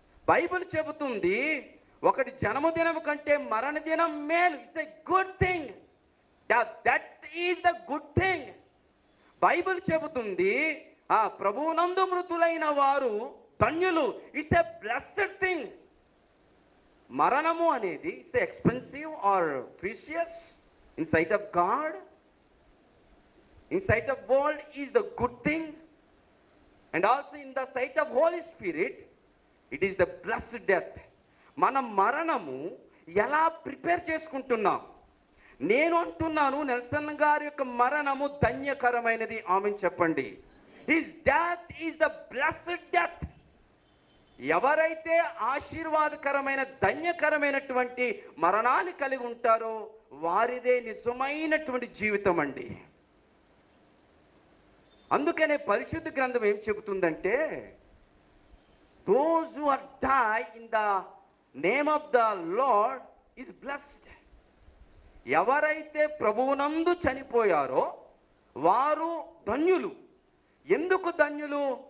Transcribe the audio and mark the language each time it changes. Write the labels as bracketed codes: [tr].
[te] Bible చెబుతుంది ఒకటి జన్మదినం కంటే మరణ దినం మేలు. [en] It's a good thing, that is the good thing. [te] Bible చెబుతుంది ఆ ప్రభువునందు మృతులైన వారు ధన్యులు. [en] It's a blessed thing. [te] మరణము అనేది [en] It's expensive or precious in sight of God, in sight of world is the good thing, and also in the sight of Holy Spirit it is the blessed death. [te] మన మరణము ఎలా prepare చేసుకుంటున్నాం? నేను అంటున్నాను, Nelson గారి యొక్క మరణము ధన్యకరమైనది. Amen చెప్పండి. [en] His death is the blessed death. [te] ఎవరైతే ఆశీర్వాదకరమైన ధన్యకరమైనటువంటి మరణాన్ని కలిగి ఉంటారో వారిదే నిజమైనటువంటి జీవితం అండి. అందుకనే పరిశుద్ధ గ్రంథం ఏం చెబుతుందంటే, [en] those who are die in the name of the Lord is blessed. [te] ఎవరైతే ప్రభువునందు చనిపోయారో వారు ధన్యులు. ఎందుకు ధన్యులు?